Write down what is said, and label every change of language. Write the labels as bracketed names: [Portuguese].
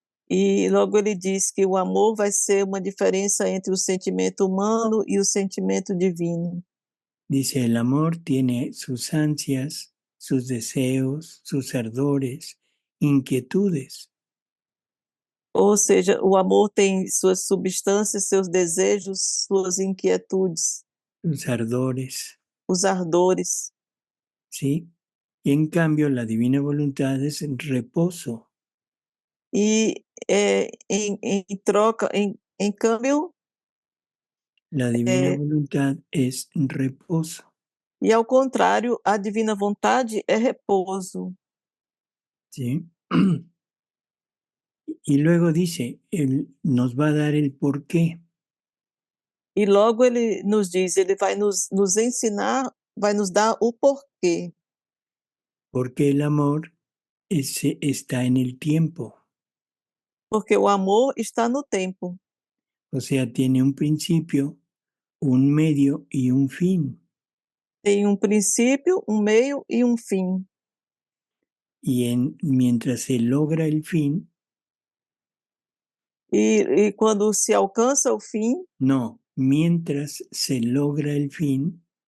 [Portuguese] E logo ele diz que o amor vai ser uma diferença entre o sentimento humano e o sentimento divino. [Spanish] Dice, el amor tiene sus ansias, sus deseos, sus ardores, inquietudes. [Portuguese] Ou seja, o amor tem suas substâncias, seus desejos, suas inquietudes. [Spanish] Sus ardores. [Portuguese] Os ardores. [Spanish] ¿Sí? Y en cambio la divina voluntad es reposo. [Portuguese] E em câmbio, [Spanish] la divina voluntad es reposo. [Portuguese] E ao contrário, a divina vontade é repouso. [Spanish] ¿Sí? Y luego dice, Él nos va a dar el por qué. [Portuguese] E logo ele nos diz, ele vai nos ensinar, vai nos dar o porquê. [Spanish] Porque el amor está en el tiempo. [Portuguese] porque o amor está no tempo. [Spanish] O sea, tiene un principio, un medio y un fin. [Portuguese] Tem um princípio, um meio e um fim. [Spanish] Y mientras se logra el fin, [Portuguese] E quando se alcança o fim, [Spanish] no, mientras se logra el fin,